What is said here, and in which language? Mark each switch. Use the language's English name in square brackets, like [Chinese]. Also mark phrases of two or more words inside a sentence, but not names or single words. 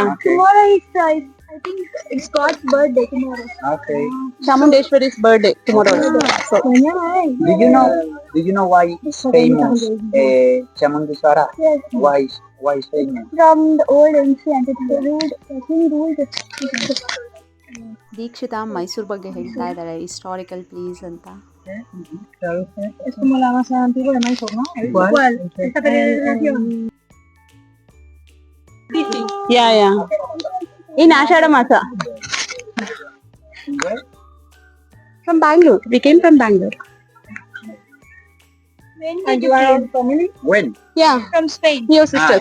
[English] Tomorrow is, I think it's God's birthday tomorrow. Okay. Chamundeshwari's birthday tomorrow. So, Do you know why it's famous? Chamundeshwara. Yes. Why is famous? From the old ancient, it's ruled, he ruled. [Kannada] ದೀಕ್ಷಿತಾ ಮೈಸೂರು ಬಗ್ಗೆ ಹೇಳ್ತಾ ಇದ್ದಾರೆ, [English] historical place [Kannada] ಅಂತ. [Spanish] Es como la más antigua de Mysore, ¿no? ¿Cuál? Esta peregrinación. [English] yeah. In Ashada Masa. From Bangalore. We came from Bangalore. And you are our family? When? Yeah. From Spain. Your sister.